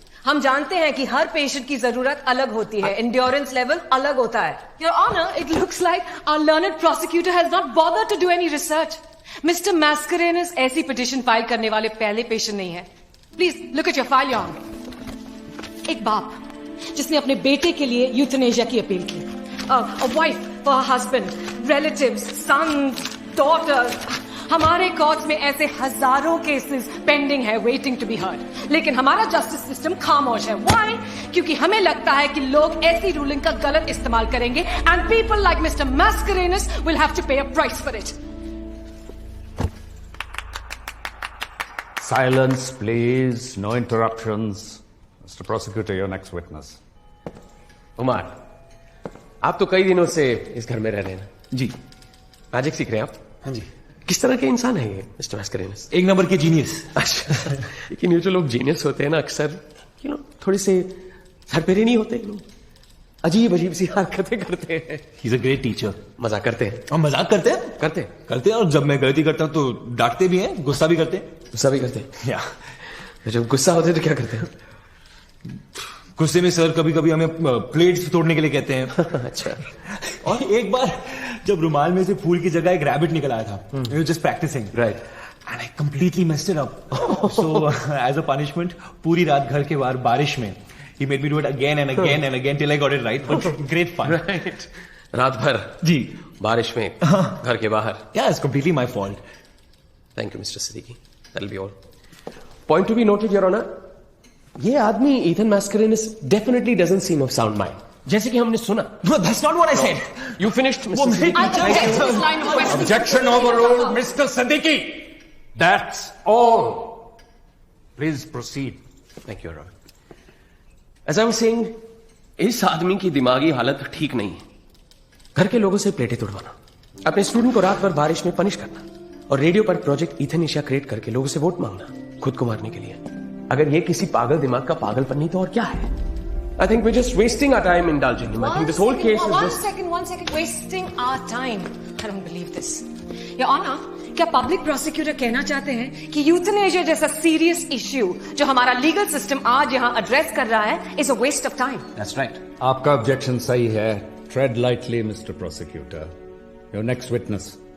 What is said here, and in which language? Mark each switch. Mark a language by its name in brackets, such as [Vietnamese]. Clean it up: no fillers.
[Hindi] हम जानते हैं कि हर पेशेंट की जरूरत अलग होती है, एंड्योरेंस लेवल अलग होता है. [English] Your honour, it looks like our learned prosecutor has not bothered to do any research. [Hindi] Mister Mascarenhas ऐसी पिटिशन फाइल करने वाले पहले पेशेंट नहीं है. [English] please look at your file, [Hindi] your honour. एक बाप जिसने अपने बेटे के लिए यूथनेशिया की अपील की. [English] A wife for her husband, relatives, sons, daughters. [Hindi] हमारे कोर्ट्स में ऐसे हजारों केसेस पेंडिंग है, [English] Waiting to be heard. [Hindi] लेकिन हमारा जस्टिस सिस्टम खामोश है. [English] Why? [Hindi] क्योंकि हमें लगता है कि लोग ऐसी रूलिंग का गलत इस्तेमाल करेंगे [English] and people like Mr. Mascarenhas will have to pay a price for it. Silence, please. No interruptions. Mr. Prosecutor, your next witness. [Hindi] Umar, आप तो कई दिनों से इस घर में रह रहे हैं ना? जी. मैजिक सीख रहे हैं आप? हाँ जी. किस तरह के इंसान है ये मिस्टर मैस्करेनस? एक नंबर के जीनियस. अच्छा, लेकिन ये जो लोग जीनियस होते हैं ना, अक्सर थोड़ी से सरपेरे नहीं होते. अजीब अजीब सी हरकतें करते हैं. [English] He is a great teacher. [Hindi] मजाक करते हैं. और मजाक करते हैं? करते हैं. और जब मैं गलती करता हूँ तो डांटते भी हैं, गुस्सा भी करते हैं. गुस्सा भी करते हैं? या जब गुस्सा होते तो क्या करते हैं? गुस्से में सर कभी कभी हमें प्लेट्स तोड़ने के लिए कहते हैं. अच्छा. और एक बार जब रुमाल में से फूल की जगह एक रैबिट निकल आया था, [English] Just practicing, right, and I completely messed it up. So as a punishment [Hindi] पूरी रात घर के बाहर बारिश में [English] He made me do it again and again and again till I got it right. But great fun. [Hindi] Right. रात भर जी बारिश में घर के बाहर. [English] Yeah, it's completely my fault. Thank you, Mr. Siddiqui. That'll be all. Point to be noted, Your Honor. [Hindi] ये आदमी [English] Ethan Mascarenhas definitely doesn't seem of sound mind. [Hindi] जैसे कि हमने सुना. [English] No, that's not what I said. You finished, Mr. Siddiqui. Objection overruled, Mr. Siddiqui. That's all. Please proceed. Thank you, Your Honor. As I was saying, [Hindi] इस आदमी की दिमागी हालत ठीक नहीं है. घर के लोगों से प्लेटें तोड़वाना, अपने स्टूडेंट को रात भर बारिश में पनिश करना और रेडियो पर प्रोजेक्ट ईथनेशिया क्रिएट करके लोगों से वोट मांगना, खुद को मारने के लिए. अगर ये किसी पागल दिमाग का पागलपन नहीं तो और क्या है? [English] I think we're just wasting our time indulging him. I think this whole case is just... One second. Wasting our time. I don't believe this. [Hindi] Your Honor, क्या पब्लिक प्रोसिक्यूटर कहना चाहते हैं कि यूथनेशिया जैसा सीरियस इश्यू जो हमारा legal system आज यहाँ एड्रेस कर रहा है [English] Is a waste of time? That's right. [Hindi] आपका ऑब्जेक्शन सही है. [English] Tread lightly, Mr. Prosecutor. Your next witness.